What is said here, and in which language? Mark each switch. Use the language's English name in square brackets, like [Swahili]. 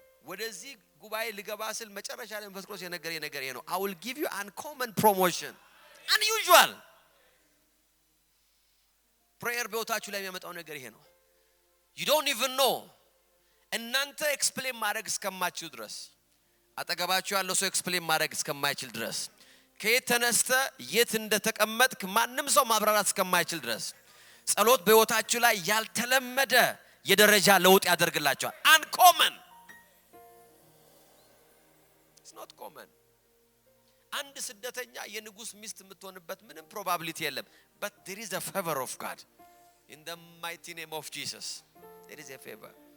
[Amharic] ወደዚህ ጉባኤ ልገባ ስል መጨረሻ ላይ መንፈስ ቅዱስ የነገረኝ ነገር ይሄ ነው [English] I will give you uncommon promotion unusual prayer [Amharic] በህይወታችሁ ላይ የሚያመጣው ነገር ይሄ ነው [English] you don't even know [Amharic] እናንተ ኤክስፕሌን ማድረግ እስከማትችሉ ድረስ አጠገባችሁ ያለው ሰው ኤክስፕሌን ማድረግ እስከማይችል ድረስ ከየት ተነስተ የት እንደተቀመጥክ ማንንም ሰው ማብራራት እስከማይችል ድረስ ጸሎት በህይወታችሁ ላይ ያልተለመደ የደረጃ ለውጥ ያደርግላቸዋል። [English] uncommon, it's not common. [Amharic] አንድ ስደተኛ የንጉስ ሚስት የምትሆንበት ምንም probability የለም. [English] But there is a favor of God. In the mighty name of Jesus, there is a favor.